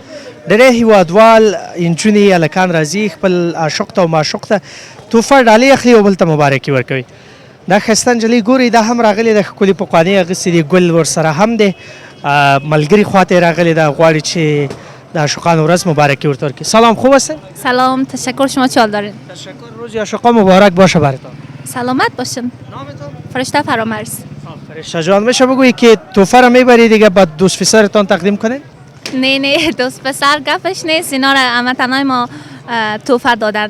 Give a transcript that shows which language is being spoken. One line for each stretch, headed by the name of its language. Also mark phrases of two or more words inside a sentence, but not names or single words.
Pashto: ډېری هیوادوال نجونې هلکان راځي خپل عاشق ته او معشوق ته تحفه ډالۍ اخلي او بل ته مبارکي ورکوي. دا ښایسته نجلۍ ګورئ دا هم راغلې ده ښکلې پخوانۍ اغوستې دي، ګل ورسره هم دی. ملګري خواته یې راغلې ده، غواړي چې د عاشقانو ورځ مبارکي ورته ورکړي.
Persian: سلام، خوب هستین؟ سلام، تشکر. شما چه حال دارین؟ تشکر. روز عاشقان مبارک باشه براتون. سلامت باشین. نامتون؟ فرشته فرامرز. فرشته جان، میشه بگویی که تحفه رو میبری دیگه بعد دوست پسرتان تقدیم کنین؟ نه دوست پسر گفش نیست، اینا را هموطنای ما تحفه دادن.